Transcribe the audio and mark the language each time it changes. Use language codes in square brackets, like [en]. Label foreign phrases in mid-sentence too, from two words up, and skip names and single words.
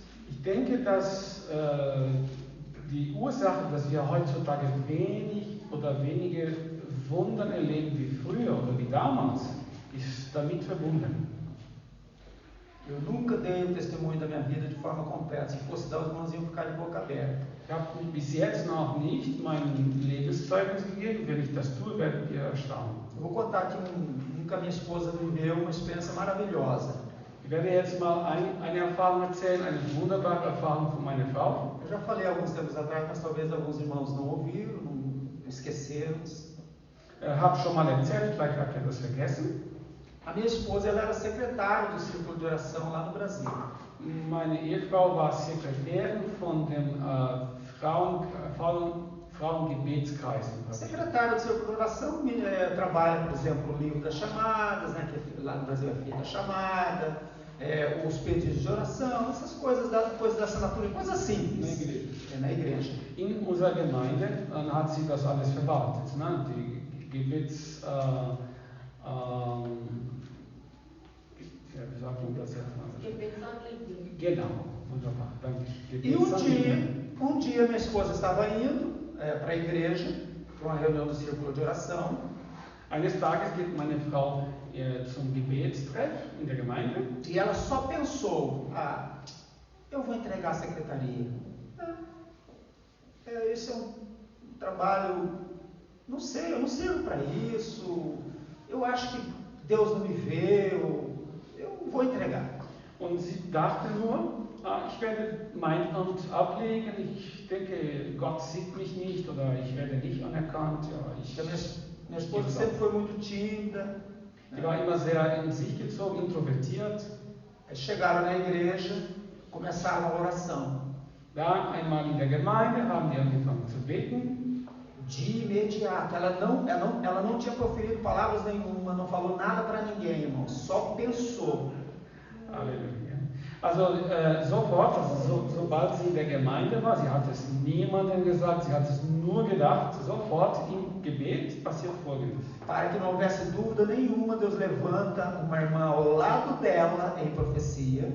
[de] Ich denke, dass die Ursache, dass wir heutzutage wenige Wunder erleben wie früher oder wie damals, ist damit verbunden. [pt] Eu nunca dei o testemunho da minha vida de forma completa. Se fosse dar, os irmãos iam ficar de boca aberta. [de] Ich habe bis jetzt noch nicht mein Lebenszeugnis gegeben. Wenn ich das tue, werdet ihr erstaunen. [pt] Eu vou contar aqui que a minha esposa viveu uma experiência maravilhosa. [de] Ich werde jetzt mal eine Erfahrung erzählen, eine wunderbare Erfahrung von meiner Frau. [pt] Eu já falei alguns tempos atrás, mas talvez alguns irmãos não ouviram, não esqueceram. [de] Habe schon mal erzählt, vielleicht habt ihr das vergessen. [pt] A minha esposa ela era secretária do Círculo de Oração lá no Brasil. [de] Meine Ehefrau war Sekretärin von dem Frauengebetskreis. [pt] Secretária do Círculo de Oração trabalha, por exemplo, o livro das chamadas, né, que lá no Brasil é feita a chamada, os pedidos de oração, essas coisas da assinatura, coisas simples. Na igreja. [de] In unserer Gemeinde hat sie das alles verwaltet, ne? Die Gebets... wie sagt man das jetzt? Genau, wunderbar, danke. [pt] E um dia minha esposa estava indo para a igreja, para uma reunião do Círculo de Oração. [de] Eines Tages geht meine Frau zum Gebetstreff in der Gemeinde. [pt] E ela só pensou, eu vou entregar a secretaria. Esse é um trabalho, não sei, eu não sirvo para isso. Eu acho que Deus não me vê, eu vou entregar. [de] Und sie dachte nur, ich werde mein Amt ablegen, ich denke, Gott sieht mich nicht oder ich werde nicht anerkannt. Ja, [pt] minha esposa sempre foi muito tímida. [de] Die war immer sehr in sich gezogen, introvertiert. [pt] Chegaram na igreja, começaram a oração. [de] Da einmal in der Gemeinde haben die angefangen zu beten. [pt] De imediato. Ela não tinha proferido palavras nenhuma, não falou nada para ninguém, irmão. Só pensou. [de] Halleluja. Also sofort, sobald sie in der Gemeinde war, sie hat es niemandem gesagt, sie hat es nur gedacht, sofort im Gebet passiert Folgendes. [pt] Para que não houvesse dúvida nenhuma, Deus levanta uma irmã ao lado dela em profecia.